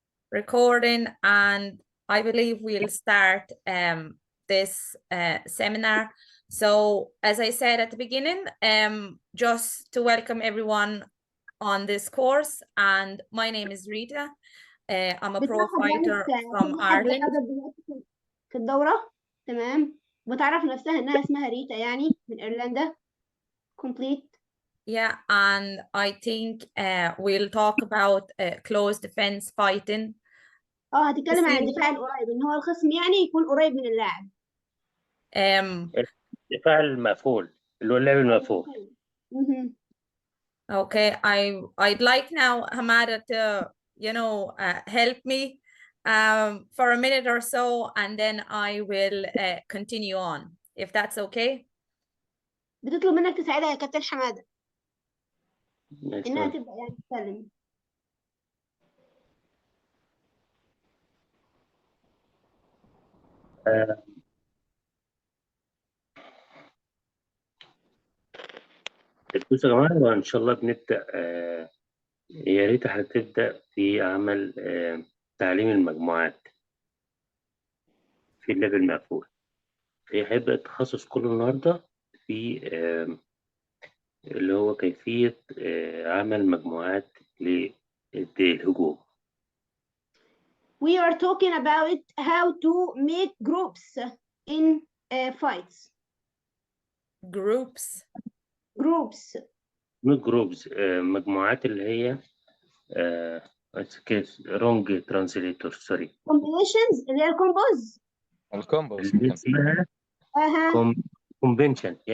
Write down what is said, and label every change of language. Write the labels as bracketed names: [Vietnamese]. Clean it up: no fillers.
[English] recording, and I believe we'll start this seminar. So as I said at the beginning, just to welcome everyone on this course, and my name is Rita. I'm a pro fighter from Ireland. [Arabic] في الدورة تمام بتعرف نفسها انها اسمها ريتا يعني من ايرلندا. [English] complete. Yeah, and I think we'll talk about close defense fighting. [Arabic] هتتكلم عن الدفاع القريب، ان هو الخصم يعني يكون قريب من اللاعب. الدفاع المقفول اللي هو اللعب المقفول. [English] Okay, I'd like now Hamada to help me for a minute or so, and then I will continue on, if that's okay. [Arabic] بتطلب منك تساعدها يا كابتن حمادة انها تبدأ يعني تتكلم. بصوا يا جماعة، إن شاء الله بنبدأ. يا ريت هتبدأ في عمل تعليم المجموعات في اللعب المقفول. هيبدأ التخصص كله النهاردة في اللي هو كيفية عمل مجموعات للهجوم. [English] We are talking about how to make groups in fights. Groups. not groups. [Arabic] مجموعات اللي هي [English] wrong translator sorry. [Arabic] combinations اللي هي الكومبوز. الكومبوز اللي اسمها convention.